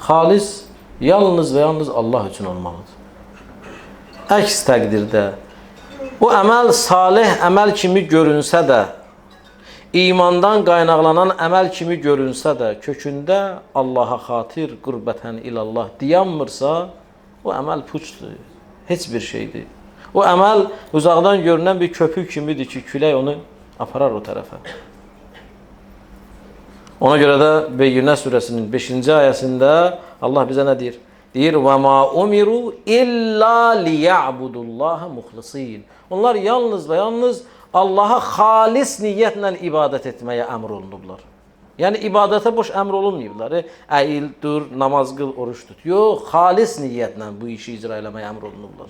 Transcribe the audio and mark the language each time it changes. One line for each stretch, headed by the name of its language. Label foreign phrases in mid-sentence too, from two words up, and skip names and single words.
Azerbaijani: Xalis yalnız və yalnız Allah üçün olmalıdır. Əks təqdirdə o əməl salih əməl kimi görünsə də, imandan qaynaqlanan əməl kimi görünsə də, kökündə Allaha xatir,
Arabic: qürbətən ilallah
Azerbaijani: dayanmırsa, o əməl puçdur, heç bir şeydir. O əməl uzaqdan görünən bir köpük kimidir ki, külək onu aparar o tərəfə. Ona görə də Beyyinə surəsinin 5-ci ayəsində Allah bizə nə deyir? Deyir:
Arabic: "Və ma umiru illa liya'budullaha muxlisin."
Azerbaijani: Onlar yalnız və yalnız Allaha xalis niyyətlə ibadət etməyə əmr olunublar. Yəni ibadətə boş əmr olunmayıblar. Əyil, dur, namaz qıl, oruç tut. Yox, xalis niyyətlə bu işi icra eləməyə əmr olunublar.